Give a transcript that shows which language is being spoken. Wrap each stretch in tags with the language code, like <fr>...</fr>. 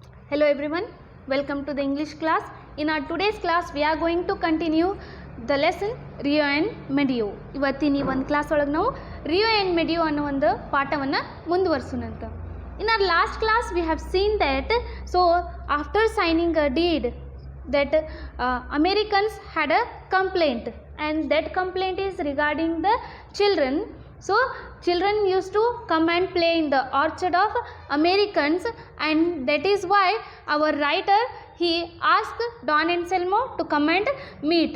<en>Hello everyone, welcome to the English class. In our today's class, we are going to continue the lesson Rio and Medio.</en> <kn>ಇವತ್ತಿನ ಈ ಒಂದು class ಒಳಗೆ ನಾವು Rio and Medio ಅನ್ನೋ ಒಂದು ಪಾಠವನ್ನು ಮುಂದುವರಿಸೋಣಂತ.</kn> <en>In our last class, we have seen that so after signing a deed that Americans had a complaint, and that complaint is regarding the children. So children used to come and play in the orchard of Americans, and that is why our writer he asked Don Anselmo to come and meet.</en>